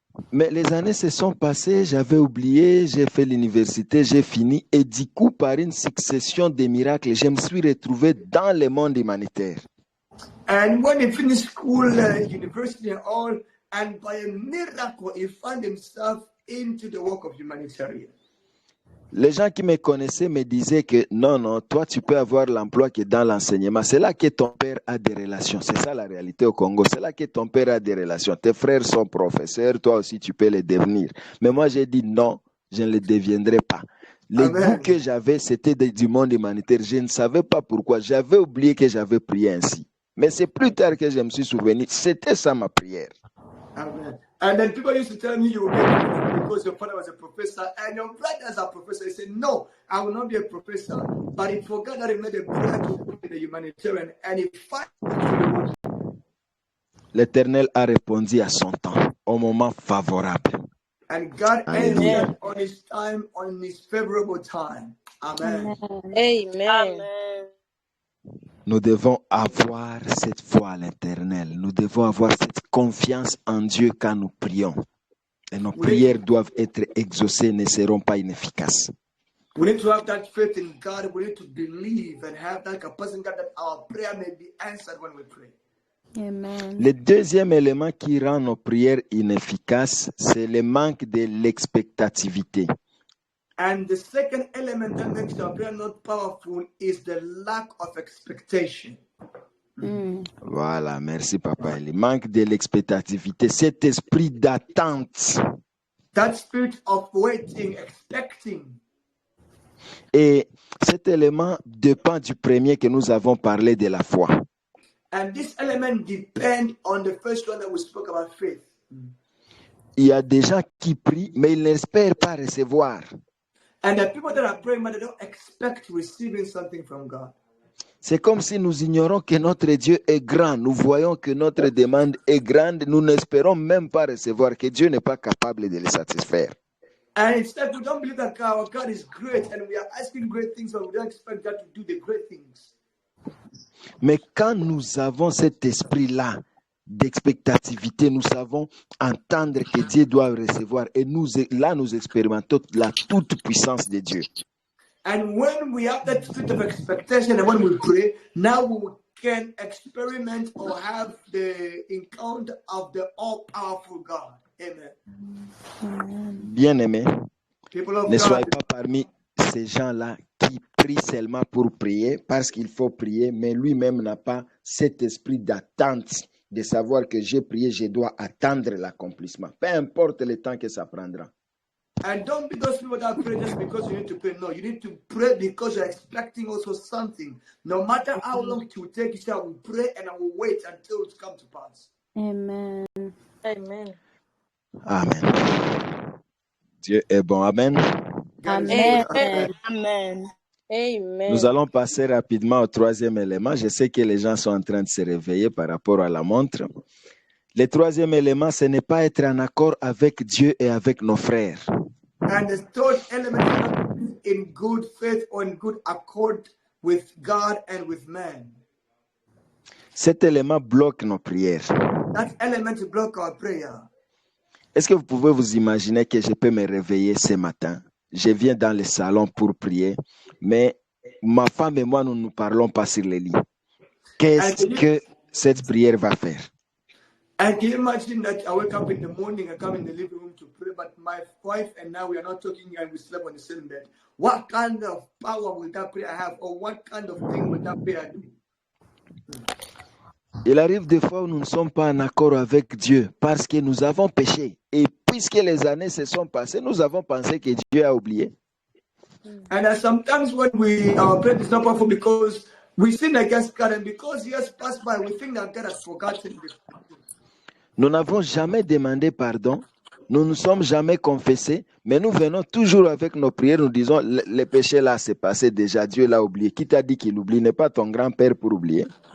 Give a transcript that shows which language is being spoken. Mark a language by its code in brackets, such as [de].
[fr] Mais les années se sont passées, j'avais oublié, j'ai fait l'université, j'ai fini. Et du coup, par une succession de miracles, je me suis retrouvé dans le monde humanitaire. [en] And when he finished school, university and all, and by a miracle, he found himself into the work of humanitarian. [fr] Les gens qui me connaissaient me disaient que non, toi tu peux avoir l'emploi qui est dans l'enseignement. C'est là que ton père a des relations. C'est ça la réalité au Congo. C'est là que ton père a des relations. Tes frères sont professeurs, toi aussi tu peux les devenir. Mais moi j'ai dit non, je ne les deviendrai pas. Les goûts que j'avais, c'était du monde humanitaire. Je ne savais pas pourquoi. J'avais oublié que j'avais prié ainsi. Mais c'est plus tard que je me suis souvenu. C'était ça ma prière. Amen. [en] And then people used to tell me you will get because your father was a professor and your brothers are professors. He said, no, I will not be a professor. But he forgot that he made a prayer to be the humanitarian and he finally. [fr] L'Éternel a répondu à son temps, au moment favorable. [en] And God answered on his time, on his favorable time. Amen. Amen. [fr] Nous devons avoir cette foi à l'Éternel. Nous devons avoir cette confiance en Dieu quand nous prions. Et nos prières doivent être exaucées, ne seront pas inefficaces. [en] We need to have that faith in God. We need to believe and have that capacity that our prayer may be answered when we pray. Amen. [fr] Le deuxième élément qui rend nos prières inefficaces, c'est le manque de l'expectativité. [en] And the second element that makes our prayer not powerful is the lack of expectation. [fr] Voilà, merci Papa. Le manque de l'expectativité, cet esprit d'attente. [en] That spirit of waiting, expecting. [fr] Et cet élément dépend du premier que nous avons parlé de la foi. [en] And this element depends on the first one that we spoke about, faith. [fr] Il y a des gens qui prient, mais ils n'espèrent pas recevoir. [en] And the people that are praying, but they don't expect receiving something from God. [fr] C'est comme si nous ignorons que notre Dieu est grand. Nous voyons que notre demande est grande. Nous n'espérons même pas recevoir, que Dieu n'est pas capable de les satisfaire. [en] And instead, we don't believe that our God is great and we are asking great things, but we don't expect God to do the great things. [fr] Mais quand nous avons cet esprit-là d'expectativité, nous savons entendre que Dieu doit recevoir. Et nous expérimentons la toute-puissance de Dieu. [en] And when we have that spirit of expectation and when we pray, now we can experiment or have the encounter of the all-powerful God. Amen. [fr] Bien-aimés, ne soyez [en] God, [fr] pas parmi ces gens-là qui prient seulement pour prier, parce qu'il faut prier, mais lui-même n'a pas cet esprit d'attente, de savoir que j'ai prié, je dois attendre l'accomplissement. Peu importe le temps que ça prendra. [en] And don't be those people that pray just because you need to pray. No, you need to pray because you're expecting also something. No matter how long it will take, you say, I will pray and I will wait until it comes to pass. Amen. Amen. [fr] Amen. Dieu est bon. Amen. Amen. Amen. Amen. Nous allons passer rapidement au troisième élément. Je sais que les gens sont en train de se réveiller par rapport à la montre. Le troisième élément, ce n'est pas être en accord avec Dieu et avec nos frères. [en] And the third element is not in good faith or in good accord with God and with man. [fr] Cet élément bloque nos prières. [en] That element to block our prayer. [fr] Est-ce que vous pouvez vous imaginer que je peux me réveiller ce matin? Je viens dans le salon pour prier, mais ma femme et moi, nous ne parlons pas sur le lit. Qu'est-ce que cette prière va faire? [en] And can you imagine that I wake up in the morning and come in the living room to pray, but my wife and now we are not talking and we sleep on the same bed? What kind of power will that prayer have, or what kind of thing will that prayer do? [fr] Il arrive des fois où nous ne sommes pas en accord avec Dieu parce que nous avons péché. Et puisque les années se sont passées, nous avons pensé que Dieu a oublié. [en] And sometimes when our prayer is not powerful because we sin against God, and because years pass by, we think that God has forgotten this. [fr] Nous n'avons jamais demandé pardon, nous ne sommes jamais confessés, mais nous venons toujours avec nos prières, nous disons, le péché là s'est passé déjà, Dieu l'a oublié. Qui t'a dit qu'il oublie? N'est pas ton grand-père pour oublier.